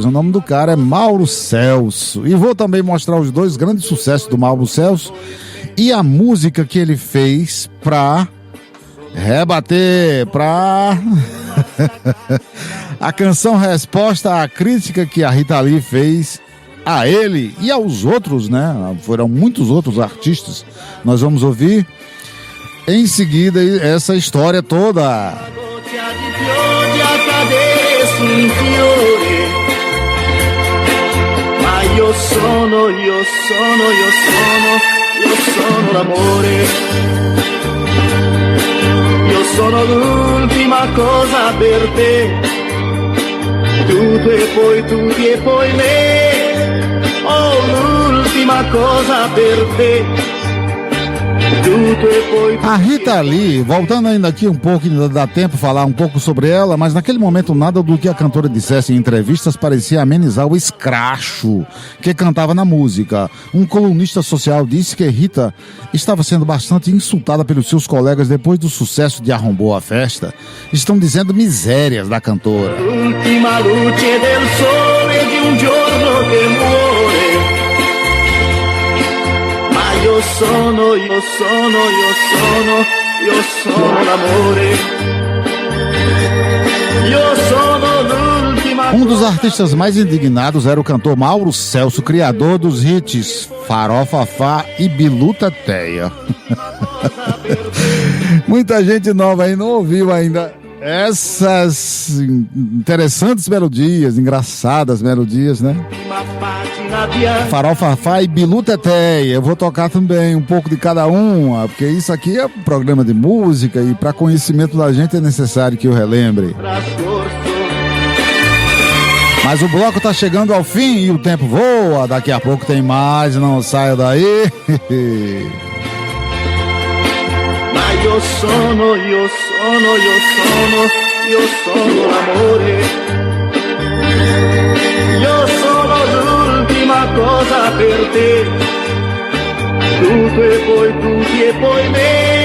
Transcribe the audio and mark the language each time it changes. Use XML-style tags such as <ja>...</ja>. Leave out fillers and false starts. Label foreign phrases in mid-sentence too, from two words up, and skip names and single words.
<pt>O nome do cara é Mauro Celso. E vou também mostrar os dois grandes sucessos do Mauro Celso e a música que ele fez pra rebater, pra... a canção resposta à crítica que a Rita Lee fez a ele e aos outros, né? Foram muitos outros artistas. Nós vamos ouvir em seguida essa história toda.</pt> <it>Ma io sono l'amore. Io sono l'ultima cosa per te. Tutto e poi me. Oh, l'ultima cosa per te.</it> <pt>A Rita Lee, voltando ainda aqui um pouco, ainda dá tempo de falar um pouco sobre ela, mas naquele momento nada do que a cantora dissesse em entrevistas parecia amenizar o escracho que cantava na música. Um colunista social disse que Rita estava sendo bastante insultada pelos seus colegas depois do sucesso de Arrombou a Festa. Estão dizendo misérias da cantora.</pt> <it>L'ultima luce del sole di un giorno che muore. Io sono l'amore. Io sono l'ultima.</it> <pt>Um dos artistas mais indignados era o cantor Mauro Celso, criador dos hits Farofa Fá e Bilu Teteia. Muita gente nova aí não ouviu ainda essas interessantes melodias, engraçadas melodias, né? Farofa Fá e Bilu Teteia. Eu vou tocar também um pouco de cada uma, porque isso aqui é um programa de música e para conhecimento da gente é necessário que eu relembre. Mas o bloco tá chegando ao fim e o tempo voa. Daqui a pouco tem mais, não saia daí.</pt> <it>Io sono l'amore. Io sono l'ultima cosa per te. Tutto e poi me.</it>